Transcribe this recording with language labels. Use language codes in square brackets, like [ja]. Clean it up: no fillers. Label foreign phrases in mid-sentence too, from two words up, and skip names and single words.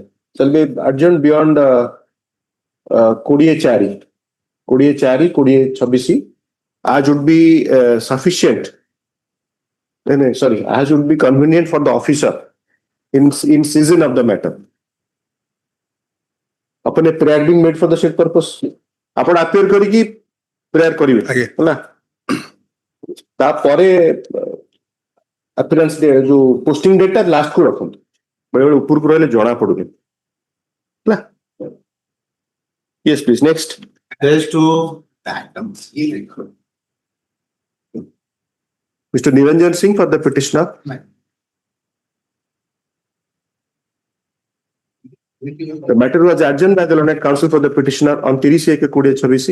[en] Shall be adjourned beyond 20/4/2026. As would be sufficient. As would be convenient for the officer in season of the matter. Upon a prayer being made for the said purpose. [or] ଆପଣ appear କରିକି ପ୍ରେୟାର କରିବେ ହେଲା ତାପରେ appearance ଯୋଉ [en] posting date [or] ଟା ଲାଷ୍ଟ କୁ ରଖନ୍ତୁ ବେଳେବେଳେ ଉପରକୁ ରହିଲେ ଜଣା ପଡୁନି ହେଲା [en] yes please next Page 2 Mr. Niranjan Singh for the petitioner. The matter was adjourned by the learned counsel for the petitioner on 30/1/2026.